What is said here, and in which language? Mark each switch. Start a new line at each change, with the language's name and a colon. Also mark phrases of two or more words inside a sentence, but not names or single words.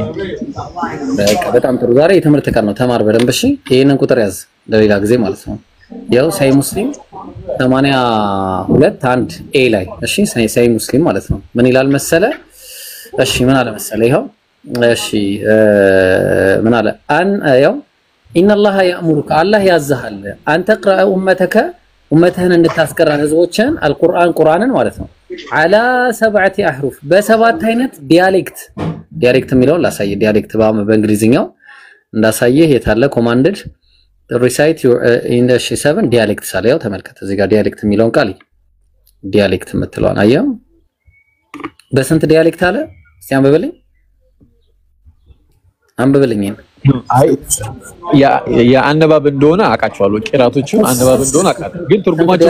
Amharic: በቃ በጣም ጥሩ ዛሬ የትምህርት ቀን ነው ተማር በደንብ እሺ ይሄንን ቁጥር ያዝ ለሌላ ጊዜ ማለት ነው ያው ሳይ ሙስሊም 82 1 ኤ ላይ እሺ ሳይ ሙስሊም ማለት ነው ምን ይላል መሰለ እሺ ምን አለ መሰለ ይሄው እሺ ምን አለ ያው
Arabic: ان الله يأمرك الله
Amharic: ያዛሃል አንተ قرأ ኡመተህን እንድታስቀራ ህዝቦችን አልቁርአን ቁርአንን ማለት ነው
Arabic: على 7 احرف
Amharic: በሰባት አይነት ዲያሌክት የሚለውን ላሳየ ዲያሌክት በእንግሊዝኛው እንዳሳየህ የታለ ኮማንድድ
English: recite your in the 7
Amharic: ዲያሌክት ሳለው ተመልከተ እዚህ ጋር ዲያሌክት የሚለውን ቃል ዲያሌክት የምትለዋን አየው በስንት ዲያሌክት አለ እስቲ አንብብልኝ አይ የአነባብ እንደሆነ አቃቸዋለሁ ቂራቶቹ አነባብ እንደሆነ አቃቸው ግን ትርጉማቸው